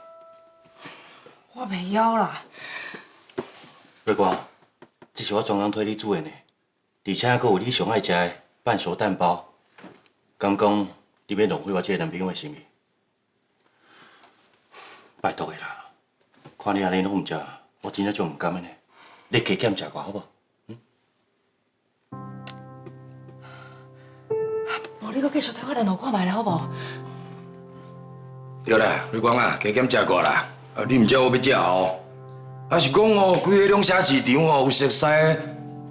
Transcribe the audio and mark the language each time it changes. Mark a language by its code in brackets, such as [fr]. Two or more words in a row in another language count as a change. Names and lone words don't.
[nan] 我袂晓啦。瑞光，这是我专工替你煮的呢，而且还有你上爱食的半熟蛋包。敢讲你要浪费我这个男朋友的生命？拜托的啦，看你安尼拢唔食，我真正就唔甘的呢。你加减食寡好不好？你搁继续替我联络看卖咧，好无？对啦，瑞光啊，加减食过啦。你唔食我要食哦。啊是讲哦，规个拢写市场哦，有熟悉的，